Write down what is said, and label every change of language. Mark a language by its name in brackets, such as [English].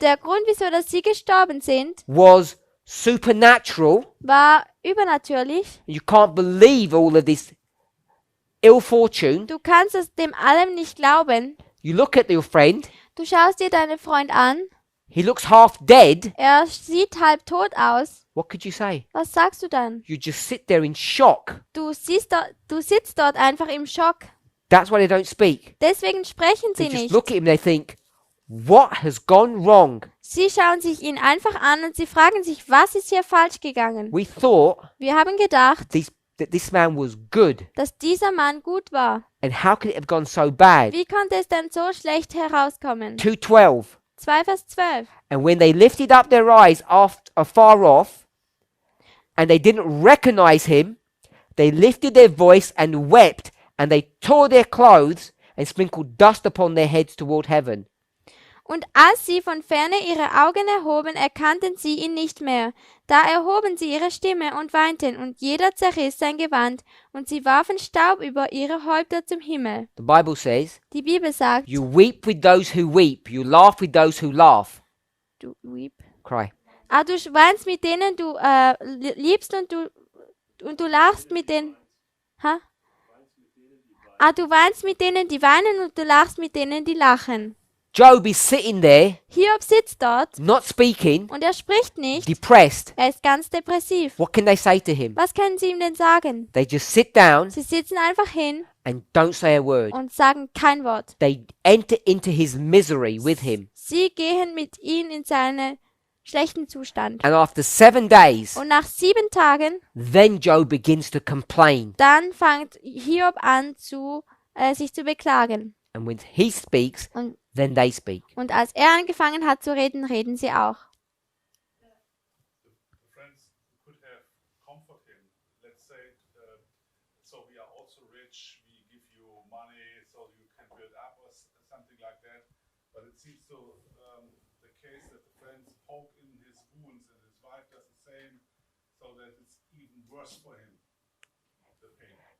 [German] der Grund, wieso dass sie gestorben sind, [English] was supernatural. [German] war übernatürlich. [English] You can't believe all of this ill fortune. [German] Du kannst es dem allem nicht glauben. [English] You look at your friend, [German] Du schaust dir deinen Freund an, [English] he looks half dead. [German] er sieht halb tot aus. [English] What could you say? [German] Was sagst du dann? [English] You just sit there in shock. [German] Du sitzt dort einfach im Schock. [English] That's why they don't speak. [German] Deswegen sprechen [English] They [German] sie [English] just [German] nicht. [English] look at him and they think, what has gone wrong? [German] Sie schauen sich ihn einfach an und sie fragen sich, was ist hier falsch gegangen? [English] We thought [German] Wir haben gedacht, [English] that this man was good. [German] dass dieser Mann gut war. [English] And how could it have gone so bad? [German] Wie konnte es denn so schlecht herauskommen? [English] 2:12. [German] 2 Vers 12. [English] And when they lifted up their eyes afar off, and they didn't recognize him, they lifted their voice and wept, and they tore their clothes and sprinkled dust upon their heads toward heaven. [German] Und als sie von ferne ihre Augen erhoben, erkannten sie ihn nicht mehr. Da erhoben sie ihre Stimme und weinten, und jeder zerriss sein Gewand, und sie warfen Staub über ihre Häupter zum Himmel. [English] The Bible says, [German] Die Bibel sagt, [English] you weep with those who weep, you laugh with those who laugh. [German] du [English] weep. Cry. [German] Du weinst mit denen du liebst und du lachst mit denen. Ha? Du weinst mit denen, die weinen und du lachst mit denen, die lachen. [English] Job is sitting there, [German] Hiob sitzt dort [English] not speaking, [German] und er spricht nicht. [English] depressed. [German] Er ist ganz depressiv. [English] What can they say to him? [German] Was können sie ihm denn sagen? [English] They just sit down [German] Sie sitzen einfach hin [English] and don't say a word. [German] und sagen kein Wort. [English] They enter into his misery with him. [German] Sie gehen mit ihm in seinen schlechten Zustand. [English] And after 7 days, [German] Und nach 7 Tagen, [English] then Job begins to complain. [German] dann fängt Hiob an, sich zu beklagen. [English] And when he speaks, [German] Und, [English] then they speak. [German] und als er angefangen hat zu reden, reden sie auch. [English] The friends could have comfort him. Let's say, so we are also rich, we give you money so you can build up or something like that. But it seems the case that the friends poke in his wounds and his wife does the same, so that it's even worse for him, the pain.